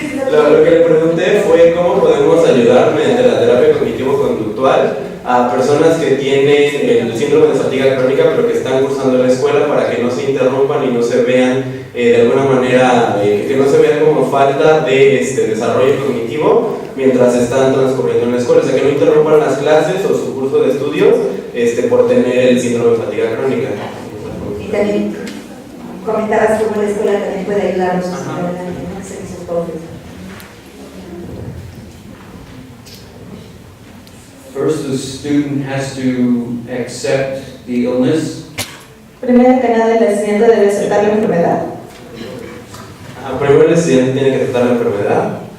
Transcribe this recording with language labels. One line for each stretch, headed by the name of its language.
Spanish: lo que le pregunté fue cómo podemos ayudar mediante la terapia cognitivo-conductual a personas que tienen el síndrome de fatiga crónica pero que están cursando la escuela, para que no se interrumpan y no se vean de alguna manera, que no se vean como falta de desarrollo cognitivo mientras están transcurriendo en la escuela, o sea, que no interrumpan las clases o su curso de estudios por tener el síndrome de fatiga crónica. Y también comentabas cómo la escuela también puede ayudarnos a hacer esos pobres.
English: First, the student has to accept the illness.
Spanish: Primero que nada, el estudiante debe aceptar la enfermedad. Primero el estudiante tiene que aceptar la enfermedad.